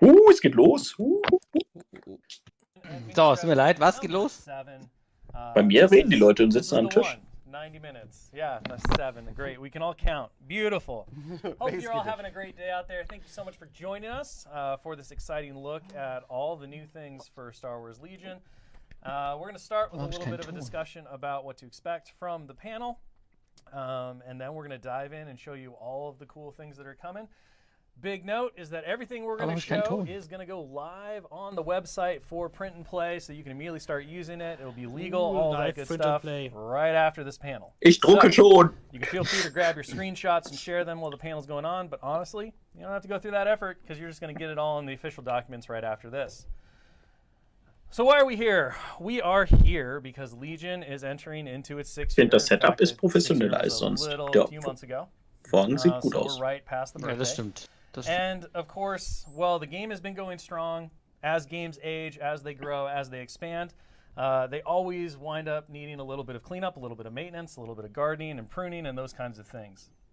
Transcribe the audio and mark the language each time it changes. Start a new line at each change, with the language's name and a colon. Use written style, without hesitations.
German: Es geht los. So, es tut mir leid, was geht los? Bei mir reden die Leute und sitzen am Tisch.
English: 90 minutes. Yeah, that's 7. Great. We can all count. Beautiful. Hope you're all having a great day out there. Thank you so much for joining us for this exciting look at all the new things for Star Wars Legion. We're going to start with a little bit of a discussion about what to expect from the panel. And then we're going to dive in and show you all of the cool things that are coming. Big note is that everything we're going to show is going to go live on the website for print and play, so you can immediately start using it. It'll be legal, all that good stuff, right after this panel.
German: Ich drucke schon.
English: You can feel free to grab your screenshots and share them while the panel's going on, but honestly, you don't have to go through that effort because you're just going to get it all in the official documents right after this. So why are we here? We are here because Legion is entering into its 6th year.
German: Ich finde, das Setup ist professioneller als sonst.
English: A few months ago.
German: Vorn sieht gut so aus.
English: We're right past the birthday.
German: Ja, das stimmt.
English: And of course, well, the game has been going strong. As games age, as they grow, as they expand, they always wind up needing a little bit of cleanup, a little bit of maintenance, a little bit of gardening and pruning and those kinds of things.